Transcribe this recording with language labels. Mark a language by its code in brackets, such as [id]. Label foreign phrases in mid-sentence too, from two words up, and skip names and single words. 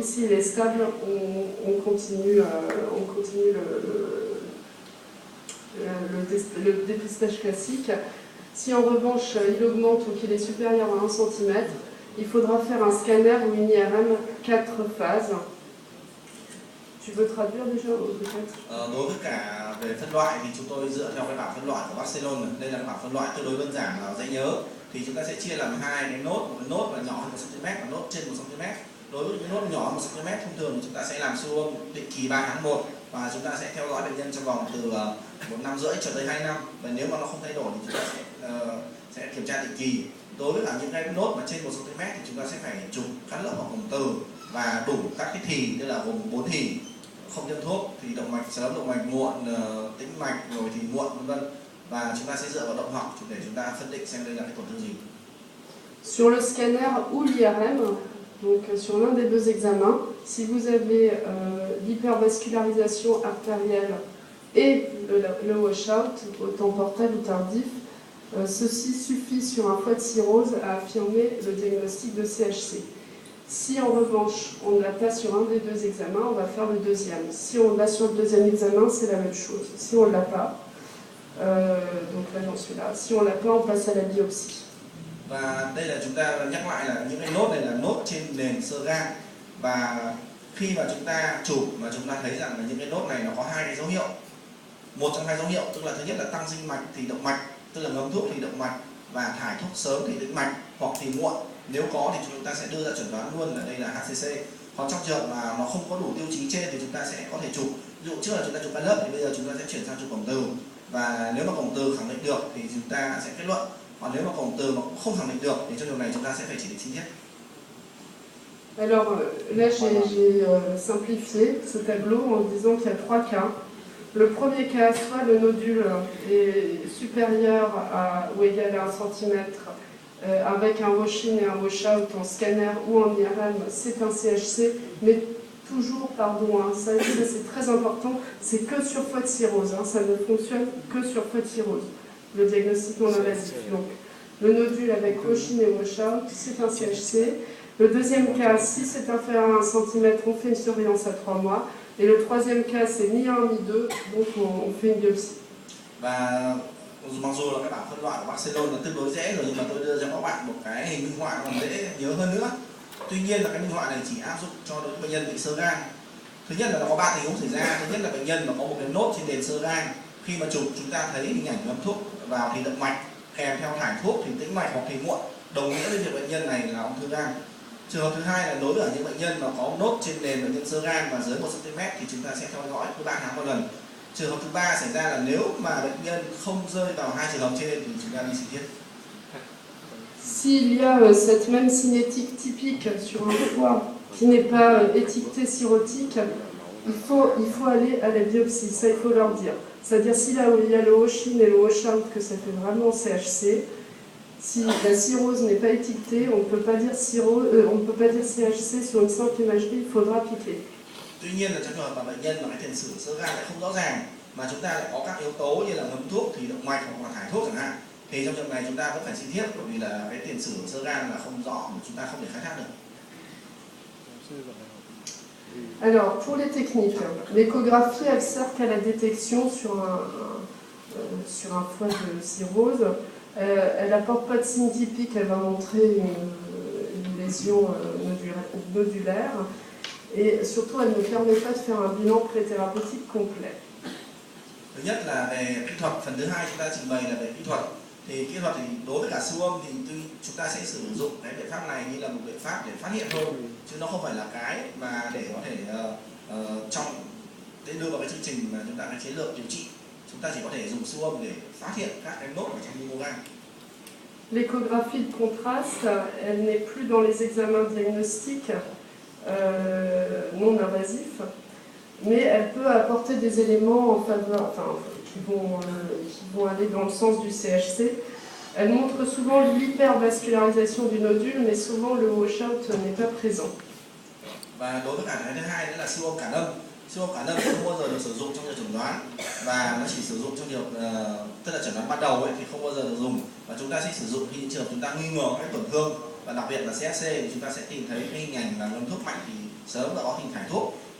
[fr] S'il est stable, on continue le dépistage classique. Si en revanche il augmente ou qu'il est supérieur à 1 cm, il faudra faire un scanner ou une IRM 4 phases. Tu veux traduire déjà peut-être? [vi] Đối với cả về phân loại thì chúng tôi dựa theo cái bảng phân loại của Barcelona. Đây là cái bảng phân loại tương đối đơn giản và dễ nhớ. Thì chúng ta sẽ chia làm hai cái nốt, một cái nốt là nhỏ hơn 1 cm và nốt trên 1 cm. Đối với những nốt nhỏ 1 cm thông thường thì chúng ta sẽ làm siêu âm định kỳ 3 tháng 1 và chúng ta sẽ theo dõi bệnh nhân trong vòng từ 1 năm rưỡi cho tới 2 năm. Và nếu mà nó không thay đổi thì chúng ta sẽ kiểm tra định kỳ. Đối với cả những cái nốt mà trên 1 cm thì chúng ta sẽ phải chụp cắt lớp hoặc cổng từ và đủ các cái thì, tức là gồm 4 thì, không tiêm thuốc thì động mạch sớm, động mạch muộn, tĩnh mạch rồi thì muộn vân vân. Và chúng ta sẽ dựa vào động học để chúng ta phân định xem đây là cái tổn thương gì. [fr] Sur le scanner ou l'IRM, donc sur l'un des deux examens, si vous avez l'hypervascularisation artérielle et le washout, autant portable ou tardif, ceci suffit sur un foie de cirrhose à affirmer le diagnostic de CHC. Si en revanche on ne l'a pas sur un des deux examens, on va faire le deuxième. Si on l'a sur le deuxième examen, c'est la même chose. Si on ne l'a pas, donc là j'en suis là, si on ne l'a pas, on passe à la biopsie. [vi] Và đây là chúng ta nhắc lại là những cái nốt này là nốt trên nền xơ gan. Và khi mà chúng ta chụp mà chúng ta thấy rằng là những cái nốt này nó có hai cái dấu hiệu. Một trong hai dấu hiệu, tức là thứ nhất là tăng dinh mạch thì động mạch, tức là ngấm thuốc thì động mạch, và thải thuốc sớm thì tĩnh mạch, hoặc thì muộn. Nếu có thì chúng ta sẽ đưa ra chẩn đoán luôn là đây là HCC. Còn trong trường hợp mà nó không có đủ tiêu chí trên thì chúng ta sẽ có thể chụp. Ví dụ trước là chúng ta chụp cắt lớp thì bây giờ chúng ta sẽ chuyển sang chụp cổng từ. Và nếu mà cổng từ khẳng định được thì chúng ta sẽ kết luận. Còn nếu mà cổng từ mà cũng không khẳng định được thì trong điều này chúng ta sẽ phải chỉ định sinh thiết. [fr] Alors là j'ai simplifié ce tableau en disant qu'il y a 3 cas. Le premier cas, soit le nodule est supérieur à ou égal à 1 cm avec un wash-in et un wash-out en scanner ou en IRM, c'est un CHC, mais toujours, pardon, hein, ça c'est très important, c'est que sur foie de cirrhose, hein, ça ne fonctionne que sur foie de cirrhose, le diagnostic non invasif. Donc le nodule avec wash-in et wash-out, c'est un CHC. Le deuxième cas, si c'est inférieur à 1 cm, on fait une surveillance à 3 mois. Et le troisième cas, c'est ni 1 ni 2, donc on fait une biopsie. [vi] Và mặc dù là cái bảng phân loại của Barcelona là tương đối dễ rồi, nhưng mà tôi đưa cho các bạn một cái hình minh họa còn dễ nhớ hơn nữa. Tuy nhiên là cái minh họa này chỉ áp dụng cho đối với bệnh nhân bị xơ gan. Thứ nhất là nó có 3 tình huống xảy ra. Thứ nhất là bệnh nhân mà có một cái nốt trên nền xơ gan. Khi mà chụp chúng ta thấy hình ảnh ngấm thuốc vào thì động mạch, kèm theo thải thuốc thì tĩnh mạch hoặc thì muộn, đồng nghĩa với việc bệnh nhân này là ung thư gan. Trường hợp thứ hai là đối với những bệnh nhân mà có nốt trên nền bệnh nhân xơ gan và dưới 1 cm thì chúng ta sẽ theo dõi cứ 3 tháng một lần. Trường hợp thứ ba xảy ra là nếu mà bệnh nhân không rơi vào hai trường hợp trên thì chúng ta đi sinh thiết. [fr] S'il y a cette même cinétique typique sur un foie qui n'est pas étiqueté cirrhotique, il faut aller à la biopsie, ça il faut leur dire. C'est-à-dire si là où il y a le wash-in et le wash-out que ça fait vraiment CHC, si la cirrhose n'est pas étiquetée, on ne peut pas dire CHC sur une simple imagerie, il faudra piquer. [vi] Tuy nhiên là trong trường hợp mà bệnh nhân mà cái tiền sử xơ gan lại không rõ ràng mà chúng ta lại có các yếu tố như là ngấm thuốc thì động mạch hoặc là thải thuốc chẳng hạn, thì trong trường hợp này chúng ta vẫn phải sinh thiết, bởi vì là cái tiền sử xơ gan là không rõ, chúng ta không thể khai thác được. [fr] Alors, pour les techniques, l'échographie, elle sert qu'à la détection sur un foie de cirrhose. Elle n'apporte pas de signe typique, elle va montrer une lésion nodulaire. Et surtout, elle ne permet pas de faire un bilan préthérapeutique complet. [vi] Thứ nhất là về kỹ thuật, phần thứ hai chúng ta trình bày là về kỹ thuật. Thì kỹ thuật thì đối với cả siêu âm thì chúng ta sẽ sử dụng cái biện pháp này như là một biện pháp để phát hiện thôi, chứ nó không phải là cái mà để có thể đưa vào cái chương trình mà chúng ta cái chiến lược điều trị. Chúng ta chỉ có thể dùng siêu âm để phát hiện các cái nốt ở trong mô gan. [fr] L'échographie de contraste, elle n'est plus dans les examens diagnostiques non invasifs, mais elle peut apporter des éléments en faveur, qui vont aller dans le sens du CHC. Elle montre souvent l'hypervascularisation du nodule, mais souvent le washout n'est pas présent. [vi] Và đối với cả cái thứ hai nữa là siêu âm cản âm. Siêu âm cản âm không bao giờ được sử dụng trong việc chẩn đoán, và nó chỉ sử dụng trong việc tức là chẩn đoán ban đầu ấy thì không bao giờ được dùng, và chúng ta sẽ sử dụng khi những trường hợp chúng ta nghi ngờ các tổn thương và đặc biệt là CHC thì chúng ta sẽ tìm thấy cái hình ảnh là ngấm thuốc mạnh thì sớm đã có hình thải thuốc.